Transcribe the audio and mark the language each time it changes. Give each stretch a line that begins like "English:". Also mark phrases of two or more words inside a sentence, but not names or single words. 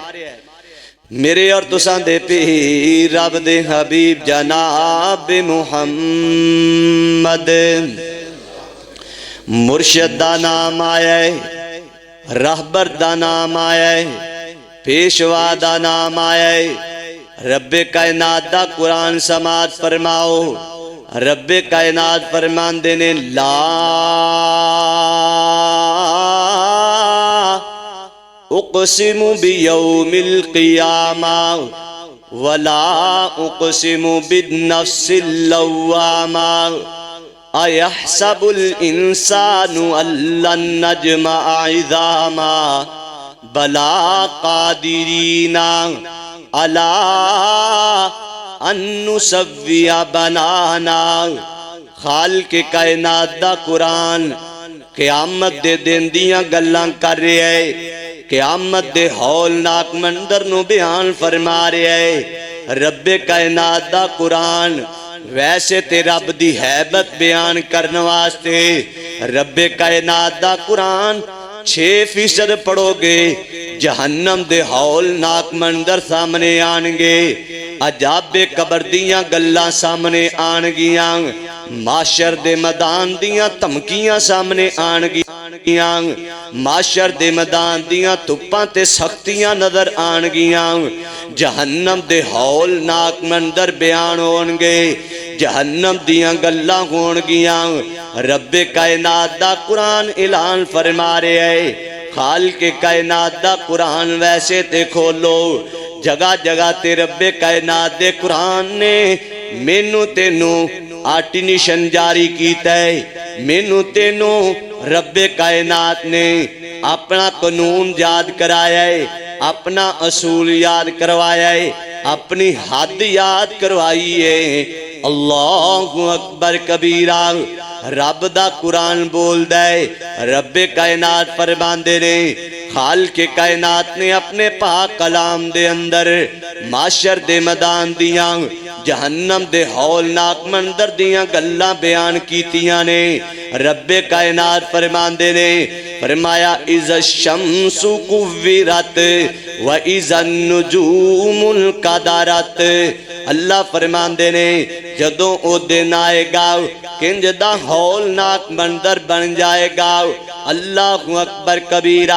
Punjabi: میرے اور تساں دے پیر رب دے حبیب جناب محمد، مرشد دا نام آیا ہے، رہبر دا نام آیا ہے، پیشوا دا نام آیا ہے۔ رب کائنات دا قرآن سماعت فرماؤ۔
Arabic: رب کائنات فرماندے نے لا اقسم بیوم القیامہ ولا اقسم بالنفس اللوامہ ایحسب الانسان ان لن نجمع عظاما بلا قادرین علی ان نسوی بنانا۔
Punjabi: خالق کائنات دا قرآن قیامت دے دن دیاں گلاں کر رہے ہے، قیامت دے ہولناک منظر نو بیان فرما رہے ہے۔ رب کائنات دا قرآن ویسے تے رب دی حیبت بیان کرنے واسطے رب کائنات دا قرآن 6% پڑھو گے جہنم دے ہولناک منظر سامنے آنگے، عجاب قبر دیاں گلاں سامنے آنگیاں، معاشر دے میدان دیاں دھمکیاں سامنے آنگیاں، معاشر دے میدان دیاں تپاں تے سختیاں نظر آنگیاں، جہنم دے ہولناک منظر بیان ہونگے، جہنم دیاں گلاں ہونگیاں۔ رب کائنات دا قرآن اعلان فرما رہے ہے۔ خالق کائنات دا قرآن ویسے تے کھولو، جگہ جگہ تے رب کائنات دے قرآن نے مینوں تینوں آرٹینیشن جاری کیتا ہے، مینوں تینوں رب کائنات نے اپنا قانون یاد کرایا ہے، اپنا اصول یاد کروایا ہے، اپنی حد یاد کروائی ہے۔
Arabic: اللہ اکبر کبیرہ۔
Punjabi: رب دا قرآن بول دے، رب کائنات فرماندے نے، خالق کائنات نے اپنے پاک کلام دے اندر معاشر دے میدان دیاں جہنم دے ہولناک منظر دیاں گلاں بیان کیتیاں نے۔ رب کائنات فرماندے نے، فرمایا
Arabic: اذا الشمس کورت و اذا النجوم انکدرت۔
Punjabi: اللہ فرماندے نے جدوں او دن آئے گا کنج دا ہولناک منظر بن جائے گا۔
Arabic: اللہ اکبر کبیرہ۔